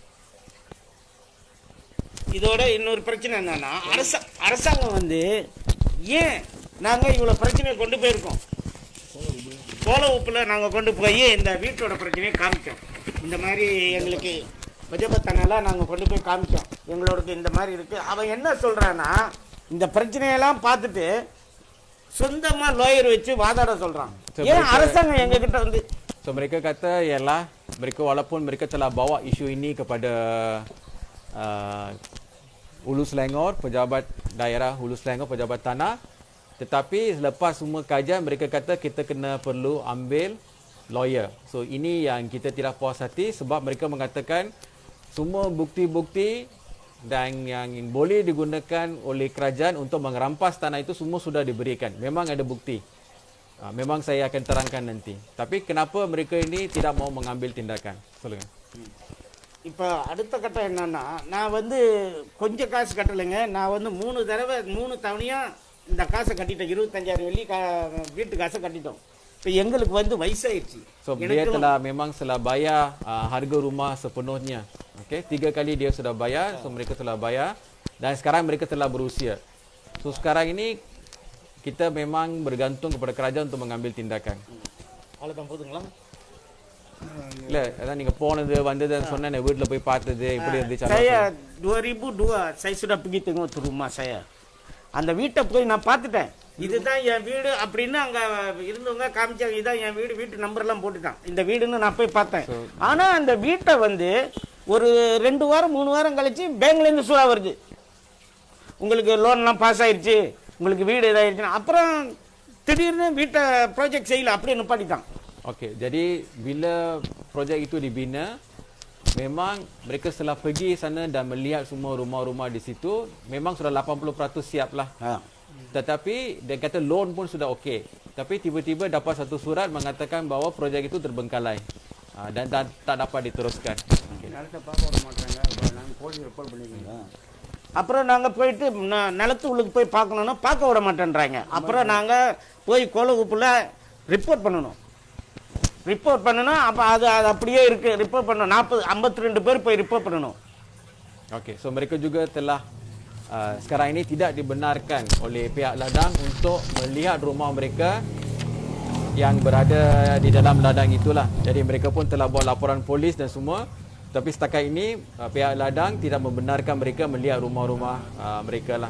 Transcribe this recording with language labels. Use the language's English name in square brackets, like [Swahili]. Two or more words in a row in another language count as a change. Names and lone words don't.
[Tamil] இதோட இன்னொரு பிரச்சனை என்னன்னா, அரசாங்கம் வந்து ஏன் நாங்கள் இவ்வளோ பிரச்சனையை கொண்டு போயிருக்கோம், கோலவுப்பில் நாங்கள் கொண்டு போய் இந்த வீட்டோட பிரச்சனையை காமிச்சோம். இந்த மாதிரி எங்களுக்கு பஜபத்தனெல்லாம் நாங்கள் கொண்டு போய் காமிச்சோம். எங்களோடது இந்த மாதிரி இருக்குது. அவன் என்ன சொல்கிறான்னா, இந்த பிரச்சனையெல்லாம் பார்த்துட்டு சொந்தமாக லோயர் வச்சு வாதாட சொல்கிறான். ஏன் அரசாங்கம் எங்ககிட்ட வந்து [Malay] So mereka kata ialah mereka walaupun mereka telah bawa isu ini kepada Hulu Selangor, pejabat daerah Hulu Selangor, pejabat tanah, tetapi selepas semua kajian mereka kata kita kena perlu ambil lawyer. So ini yang kita tidak puas hati sebab mereka mengatakan semua bukti-bukti dan yang boleh digunakan oleh kerajaan untuk mengerampas tanah itu semua sudah diberikan. Memang ada bukti. Memang saya akan terangkan nanti. Tapi kenapa mereka ini tidak mau mengambil tindakan? [Tamil] சொல்லுங்க. இப்போ அடுத்த கட்டம் என்னன்னா, நான் வந்து கொஞ்சம் காசு கட்டலைங்க. நான் வந்து 3 தவணையாக இந்த காசை கட்டிட்டோம். 25,000 வெள்ளி வீட்டு காசை கட்டிட்டோம். இப்போ எங்களுக்கு வந்து வயசாயிடுச்சு. [Malay] So dia telah memang telah bayar harga rumah sepenuhnya. Okey, 3 kali dia sudah bayar. So mereka telah bayar dan sekarang mereka telah berusia. So sekarang ini kita memang bergantung kepada kerajaan untuk mengambil tindakan. [Tamil] அவ்வளோதான் போதுங்களா? இல்ல அதான் நீங்க போனது வந்தது சொன்னேன், வீட்டுல போய் பார்த்தது இப்படி இருந்துச்சு. [Malay] Saya 2002 saya sudah pergi tengok tu rumah saya. [Tamil] அந்த வீட்டை போய் நான் பார்த்துட்டேன். இதுதான் என் வீடு அப்படின்னு அங்க இருந்தவங்க காமிச்சாங்க. இதுதான் என் வீடு, வீட்டு நம்பர்லாம் போட்டுட்டான். இந்த வீடுன்னு நான் போய் பார்த்தேன். ஆனா அந்த வீட்டை வந்து ஒரு 2 வாரம் 3 வாரம் கழிச்சு பேங்க்லேருந்து சூழா வருது. உங்களுக்கு லோன்லாம் பாஸ் ஆயிடுச்சு, உங்களுக்கு வீடு இதாகிடுச்சுன்னா அப்புறம் திடீர்னு வீட்டை ப்ராஜெக்ட் செய்யல, அப்படியே நிப்பாட்டிட்டான். [Malay] Okey, jadi bila projek itu dibina, memang mereka setelah pergi sana dan melihat semua rumah-rumah di situ, memang sudah 80% siap lah. Tetapi dia kata loan pun sudah okey. Tapi tiba-tiba dapat satu surat mengatakan bahawa projek itu terbengkalai dan tak dapat diteruskan. [Tamil] நிலத்தை பார்க்க விட மாட்டாங்க. நாங்கள் [English] police report [Tamil] பண்ணிக்கிறோம். அப்புறம் நாங்கள் போயிட்டு நிலத்து உள்ளுக்கு போய் பார்க்கணுன்னா பார்க்க விட மாட்டேன்றாங்க. அப்புறம் நாங்கள் போய் கோலகுப்பில் ரிப்போர்ட் பண்ணணும். அப்போ அது அப்படியே இருக்குது. ரிப்போர்ட் பண்ணணும். 52 பேர் போய் ரிப்போர்ட் பண்ணணும். [Malay] Okey, so mereka juga telah sekarang ini tidak dibenarkan oleh pihak ladang untuk melihat rumah mereka yang berada di dalam ladang itulah. Jadi mereka pun telah buat laporan polis dan semua. Tapi setakat ini pihak ladang tidak membenarkan mereka melihat rumah-rumah mereka lah.